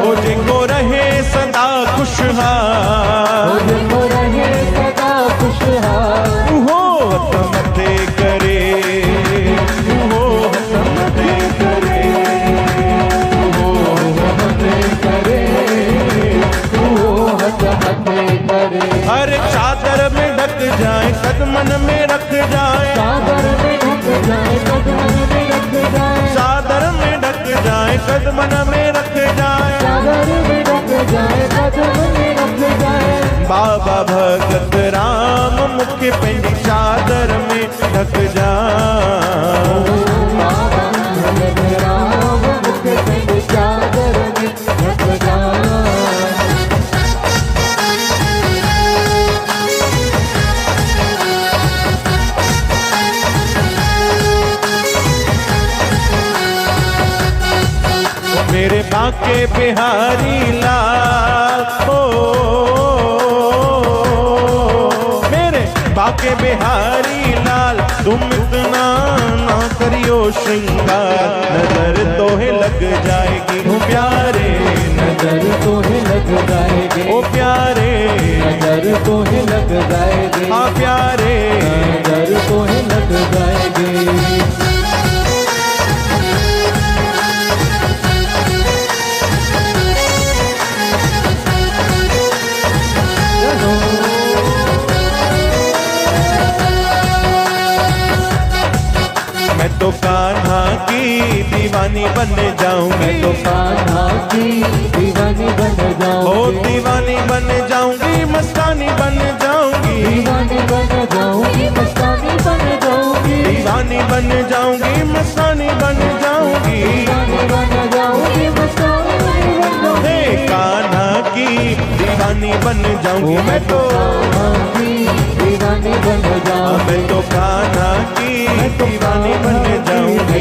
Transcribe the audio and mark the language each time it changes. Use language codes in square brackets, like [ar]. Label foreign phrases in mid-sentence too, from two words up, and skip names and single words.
[sd] ओ जेको रहे सदा खुशहाल, ओ जेको रहे सदा खुशहाल। उहो हथ मथे करे, उहो हथ मथे करे, ओ मथे करे, ओ हथ मथे करे। हर चादर में ढक जाए कदमन में रख जाए, चादर में ढक जाए कदमन में रख जाए। चादर में ढक जाए कदमन में रख जाए। चादर में ढक जाए कदमन में रख जाए। बाबा भगत राम मुखे पंहिंजी चादर में ढक जाए। बाबा भगत राम मुखे पंहिंजी चादर में ढक जाए। [hi] मेरे बाके बिहारी लाल, ओ मेरे बाके बिहारी लाल, तुम इतना ना करियो श्रृंगार, नजर तो है लग जाएगी ओ प्यारे, नजर तो है लग जाएगी। ओ प्यारे, नजर तो है लग जाएगी। हाँ प्यारे। नजर तो है लग जाएगी। मैं तो कान्हा की दीवानी बन जाऊं, मैं तो कान्हा की दीवानी बन ओ जाऊंगी। दीवानी बन जाऊंगी, मस्तानी बन जाऊंगी, दीवानी बन जाऊंगी, मस्तानी बन जाऊंगी। दीवानी बन जाऊंगी, मस्तानी बन जाऊंगी। दीवानी बन जाऊंगी, मस्तानी बन जाऊंगी। हे कान्हा की दीवानी बन जाऊंगी मैं तो, दीवानी बन जाऊंगी। मैं तो कान्हा की दीवानी बन जाऊंगी।